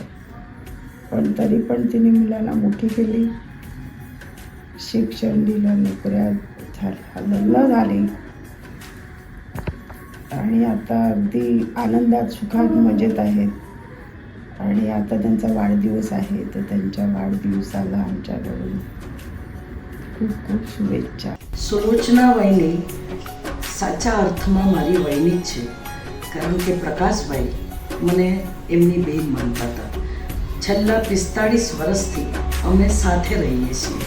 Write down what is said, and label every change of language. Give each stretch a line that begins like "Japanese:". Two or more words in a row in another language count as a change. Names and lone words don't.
Marathi: पण तरी पण तिने मुलांना मोठी केली, शिक्षण दिलं, नोकऱ्या झाल्या, लग्न झाले आणि आता अगदी आनंदात, सुखात, मजेत आहेत. आणि आता त्यांचा वाढदिवस आहे तर त्यांच्या वाढदिवसाला आमच्याकडून
Gujarati: ખૂબ ખૂબ શુભેચ્છા. સુલોચના વૈની સાચા અર્થમાં મારી વૈની જ છે, કારણ કે પ્રકાશભાઈ મને એમની બેન માનતા હતા. છેલ્લા 45 વર્ષથી અમે સાથે રહીએ છીએ.